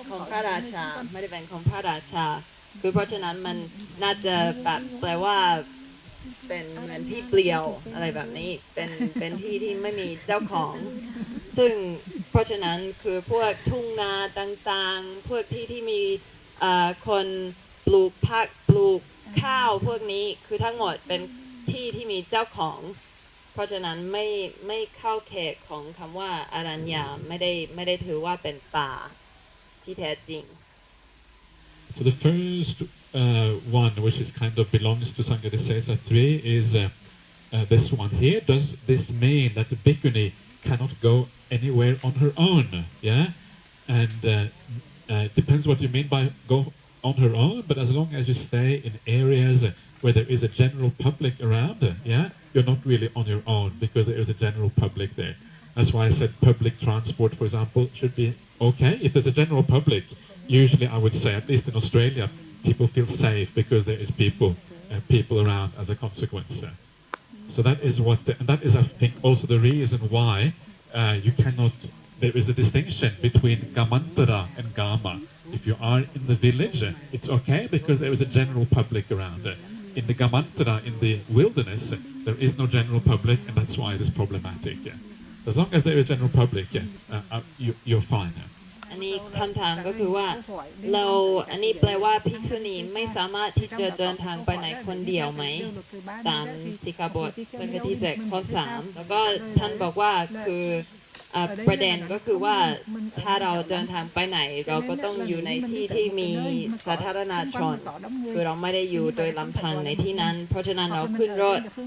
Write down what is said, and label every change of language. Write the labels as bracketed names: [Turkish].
[Thai] พระราชาไม่ได้เป็นของพระราชาคือเพราะฉะนั้นมันน่าจะแบบแปลว่าเป็นเหมือนที่เปลี่ยวอะไรแบบนี้เป็นที่ที่ไม่มีเจ้าของซึ่งเพราะฉะนั้นคือพวกทุ่งนาต่างๆพวกที่มี คนปลูกผักปลูกข้าวพวกนี้คือทั้งหมดเป็นที่ที่มีเจ้าของเพราะฉะนั้นไม่เข้าเขตของคำว่าอารัญญาไม่ได้ถือว่าเป็นป่าที่แท้จริง [English] So the first one, which is kind of belongs to Sanghādisesa 3, is this one here. Does this mean that the bhikkhuni cannot go anywhere on her own? Yeah, and depends what you mean by go on her own. But as long as you stay in areas where there is a general public around, you're not really on your own because there is a general public there. That's why I said public transport, for example, should be okay. If there's a general public, usually I would say, at least in Australia, people feel safe because there is people around as a consequence. So that is and that is, I think, also the reason why you cannot. There is a distinction between Gamantara and Gama. If you are in the village, it's okay because there is a general public around. In the Gamantara, in the wilderness, there is no general public, and that's why it is problematic. As long as there is general public, you're fine. [Thai] อันนี้คำถามก็คือว่าอันนี้แปลว่าภิกษุณีไม่สามารถที่จะเดินทางไปไหนคนเดียวไหมตามสิกขาบทสังฆทิเศษข้อ 3แล้วก็ท่านบอกว่าคือประเด็นก็คือว่าถ้าเราเดินทางไปไหนเราก็ต้องอยู่ในที่ที่มีสาธารณชนคือเราไม่ได้อยู่โดยลำพังในที่นั้นเพราะฉะนั้นเราขึ้นรถ